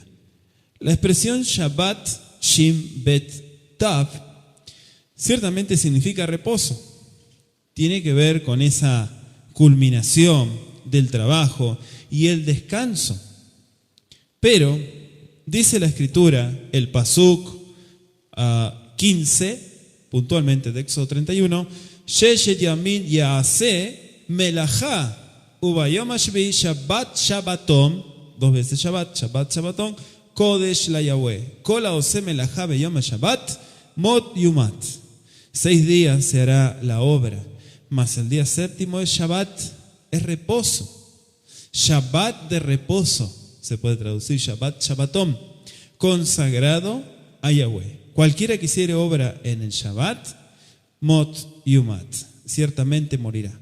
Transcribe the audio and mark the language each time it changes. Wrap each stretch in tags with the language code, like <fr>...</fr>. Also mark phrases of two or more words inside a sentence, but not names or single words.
<es>La expresión Shabbat, Shin Bet Tav, ciertamente significa reposo. Tiene que ver con esa culminación del trabajo y el descanso. Pero dice la Escritura, el Pasuk 15, puntualmente de Éxodo 31,</es> <he>ששת ימים יעשה מלאכה וביום השביעי שבת שבתון, 2 veces שבת, שבת שבתון, קדש ליהוה, כל העשה מלאכה ביום השבת, מות יומת.</he> <es>6 días se hará la obra, mas el día séptimo es Shabbat, es reposo. Shabbat de reposo, se puede traducir</es> <he>שבת שבתון,</he> <es>consagrado a Yahweh. Cualquiera que hiciere obra en el Shabbat,</es> <he>מות יומת,</he> <es>ciertamente morirá.</es>